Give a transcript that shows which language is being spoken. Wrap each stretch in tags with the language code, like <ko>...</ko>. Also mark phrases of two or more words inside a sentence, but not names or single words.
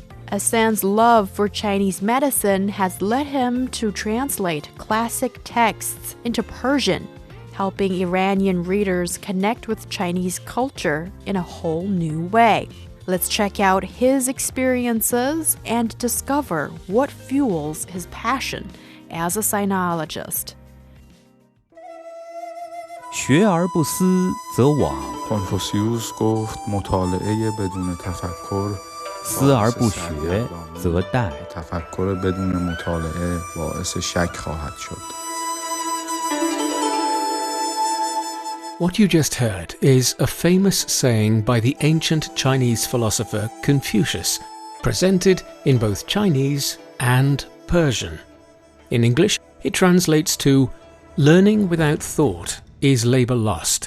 <en>Ehsan's love for Chinese medicine has led him to translate classic texts into Persian, helping Iranian readers connect with Chinese culture in a whole new way. Let's check out his experiences and discover what fuels his passion as a sinologist.</en> <zh>学而不思则罔</zh> <fa>کنفوسیوس گفت مطالعه بدون تفکر</fa> <zh>思而不学则殆</zh> <fa>تفکر بدون مطالعه باعث شک خواهد شد.</fa> <en>What you just heard is a famous saying by the ancient Chinese philosopher Confucius, presented in both Chinese and Persian. In English, it translates to, "Learning without thought is labor lost.</en>